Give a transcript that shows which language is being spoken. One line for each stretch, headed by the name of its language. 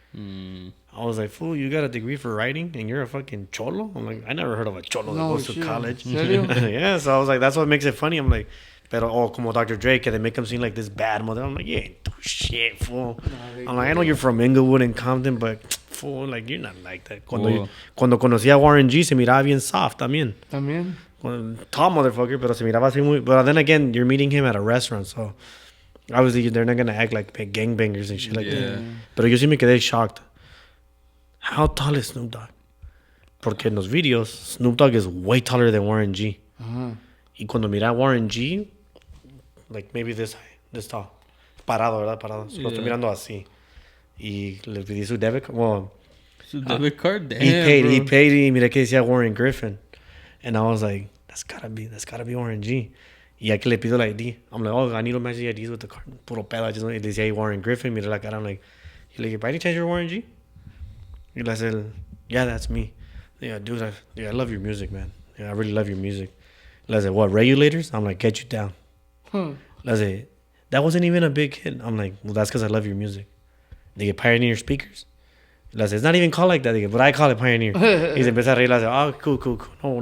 English: I was like, fool, you got a degree for writing and you're a fucking cholo? I'm like, I never heard of a cholo that goes to college.
Spanish: ¿Serio?
English: Yeah, so I was like, that's what makes it funny. I'm like,
Spanish: pero como
English: Dr. Dre, que they make him seem like this bad mother. I'm like, you ain't do shit, fool. I'm like, I know you're from Inglewood and Compton, but fool, like, you're not like that.
Spanish: Cuando conocí a Warren G, se miraba bien soft también. También.
English: Tall motherfucker,
Spanish: pero se miraba así muy...
English: But then again, you're meeting him at a restaurant, so... Obviously, they're not going to act like big gangbangers and shit like that.
Spanish: Pero yo sí me quedé shocked.
English: How tall is Snoop Dogg?
Spanish: Porque en los videos,
English: Snoop Dogg is way taller than Warren G.
Spanish: Y cuando mira a Warren G,
English: like maybe this tall.
Spanish: Parado, ¿verdad? Parado. So lo estoy mirando así. Y le pedí su
English: debit card. Well, So debit card, damn, he bro.
Spanish: paid, y mira que decía Warren Griffin.
English: And I was like, that's gotta be Warren G.
Spanish: Y ya que le pido la ID,
English: I'm like, oh, I need to match the IDs with the card.
Spanish: Puro pedo,
English: I just want,
Spanish: y decía ahí Warren Griffin, mira la cara,
English: I'm like,
Spanish: y le dije,
English: by any chance you're Warren G?
Spanish: Y le hace,
English: yeah, that's me. Yeah, dude, I love your music, man. Yeah, I really love your music.
Spanish: Le hace,
English: what, Regulators? I'm like, get you down.
Spanish: Le hace,
English: that wasn't even a big hit. I'm like, well, that's because I love your music. They get Pioneer speakers.
Spanish: Le hace,
English: it's not even called like that, but I call it Pioneer.
Spanish: Y se empieza a reír, le hace,
English: oh, cool.